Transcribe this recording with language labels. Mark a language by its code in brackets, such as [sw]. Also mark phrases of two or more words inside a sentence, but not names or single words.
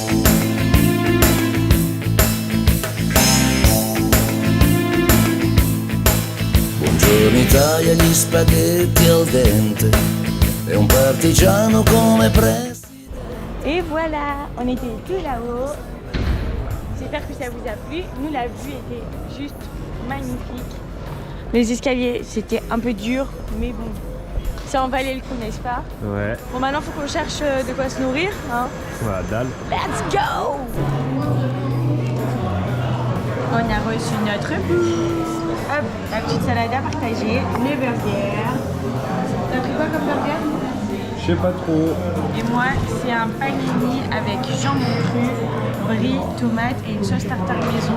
[it] Buongiorno Italia, gli spaghetti al dente e un partigiano come presidente. [fr] Et voilà, on était tout là-haut. J'espère que ça vous a plu. Nous, la vue était juste magnifique. Les escaliers, c'était un peu dur, mais bon, ça en valait le coup, n'est-ce pas? Ouais. Bon, maintenant, il faut qu'on cherche de quoi se nourrir. Hein. Voilà, dalle. [en] Let's go! [fr] On a reçu notre bus. Hop, la petite salade à partager, les burgers. T'as pris quoi comme burger? Je sais pas trop. Et moi, c'est un panini avec jambon cru, brie, tomate et une sauce tartare maison.